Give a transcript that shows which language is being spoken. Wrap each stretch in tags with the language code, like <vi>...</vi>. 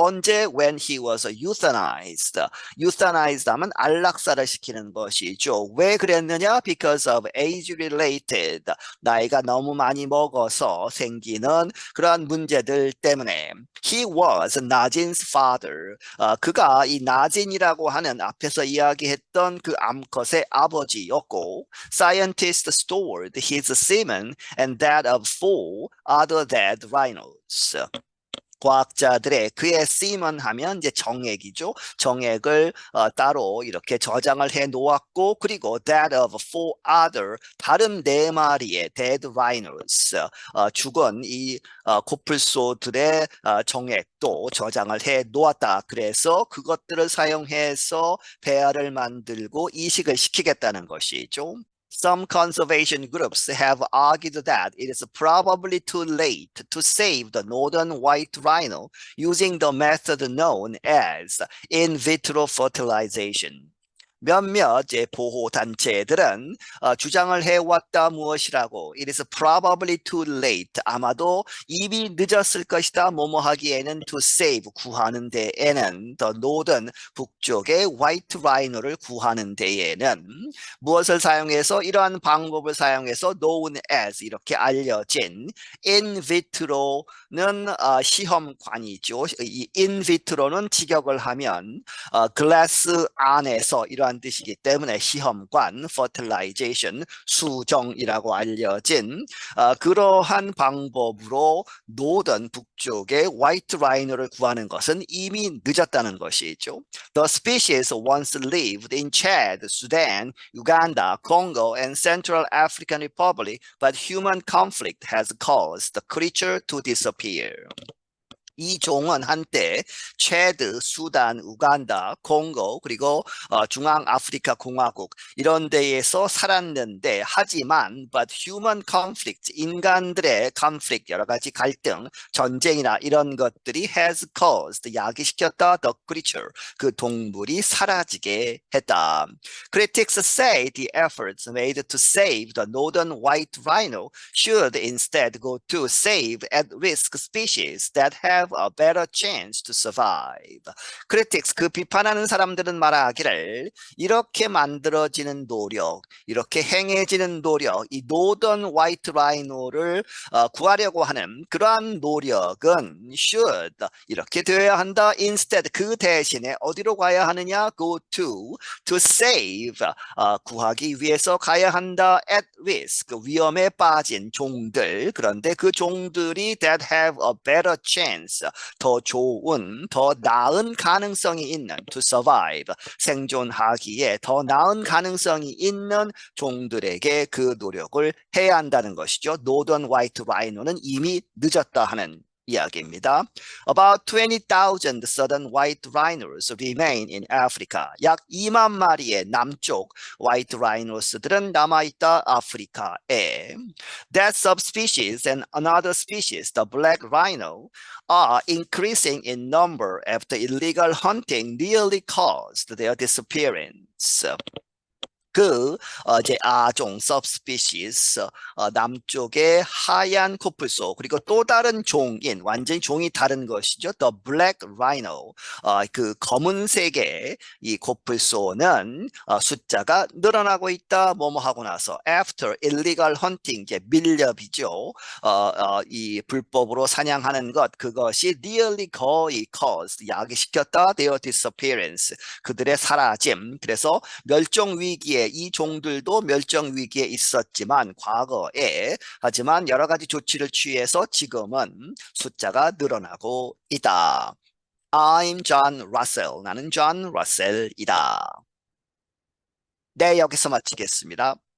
<ko>언제</ko> <en>when he was euthanized.</en> <ko>euthanized 하면 안락사를 시키는 것이죠. 왜 그랬느냐?</ko> <en>Because of age related.</en> <ko>나이가 너무 많이 먹어서 생기는 그러한 문제들 때문에.</ko> <en>He was Najin's father.</en> <ko>그가 이 나진이라고 하는 앞에서 이야기했던 그 암컷의 아버지였고</ko> <en>scientists stored his semen and that of 4 other dead rhinos.</en> <ko>과학자들의 그의 semen 하면 이제 정액이죠. 정액을 따로 이렇게 저장을 해 놓았고 그리고</ko> <en>that of 4 other</en> <ko>다른 4마리의</ko> <en>dead rhinos</en> <ko>죽은 이 코뿔소들의 정액도 저장을 해 놓았다. 그래서 그것들을 사용해서 배아를 만들고 이식을 시키겠다는 것이죠.</ko> <en>Some conservation groups have argued that it is probably too late to save the northern white rhino using the method known as in vitro fertilization.</en> <ko>몇몇 보호단체들은 주장을 해왔다 무엇이라고</ko> <en>It is probably too late</en> <ko>아마도 이미 늦었을 것이다 뭐뭐 하기에는</ko> <en>to save</en> <ko>구하는 데에는</ko> <en>the northern</en> <ko>북쪽의 white rhino를 구하는 데에는 무엇을 사용해서 이러한 방법을 사용해서</ko> <en>known as</en> <ko>이렇게 알려진 in vitro는 시험관이죠. 이 in vitro는 직역을 하면 글라스 안에서 이러한 뜻이기 때문에 시험관, fertilization, 수정이라고 알려진 그러한 방법으로 노던 북쪽의 화이트 라이노를 구하는 것은 이미 늦었다는 것이죠.</ko> <en>The species once lived in Chad, Sudan, Uganda, Congo, and Central African Republic, but human conflict has caused the creature to disappear.</en> <ko>이 종은 한때 체드, 수단, 우간다, 콩고 그리고 중앙아프리카 공화국 이런 데에서 살았는데 하지만</ko> <en>but human conflict</en> <ko>인간들의 conflict 여러 가지 갈등, 전쟁이나 이런 것들이 has caused 야기시켰다 the creature 그 동물이 사라지게 했다.</ko> <en>Critics say the efforts made to save the northern white rhino should instead go to save at-risk species that have a better chance to survive.</en> <ko>Critics, 그 비판하는 사람들은 말하기를 이렇게 만들어지는 노력, 이렇게 행해지는 노력, 이 노던 화이트 라이노를 구하려고 하는 그러한 노력은 should 이렇게 되어야 한다. Instead, 그 대신에 어디로 가야 하느냐?</ko> <en>Go to save</en> <ko>구하기 위해서 가야 한다.</ko> <en>At risk</en> <ko>위험에 빠진 종들 그런데 그 종들이</ko> <en>that have a better chance</en> <ko>더 좋은, 더 나은 가능성이 있는</ko> <en>to survive,</en> <ko>생존하기에 더 나은 가능성이 있는 종들에게 그 노력을 해야 한다는 것이죠. 노던 화이트 라이노는 이미 늦었다 하는 이야기입니다.</ko> <en>About 20,000 southern white rhinos remain in Africa.</en> <ko>약 2만 마리의 남쪽 white rhinos들은 남아있다 아프리카에.</ko> <en>That subspecies and another species, the black rhino, are increasing in number after illegal hunting nearly caused their disappearance.</en> <ko>이제 아종 subspecies 남쪽의 하얀 코뿔소 그리고 또 다른 종인 완전히 종이 다른 것이죠.</ko> <en>The black rhino</en> <ko>그 검은색의 이 코뿔소는 숫자가 늘어나고 있다. 뭐뭐 하고 나서</ko> <en>after illegal hunting</en> <ko>이제 밀렵이죠. 이 불법으로 사냥하는 것 그것이 nearly 거의 caused 야기시켰다.</ko> <en>Their disappearance</en> <ko>그들의 사라짐. 그래서 멸종 위기에 이 종들도 멸종 위기에 있었지만 과거에 하지만 여러 가지 조치를 취해서 지금은 숫자가 늘어나고 있다.</ko> <en>I'm John Russell.</en> <ko>나는 존 러셀이다. 네, 여기서 마치겠습니다.</ko>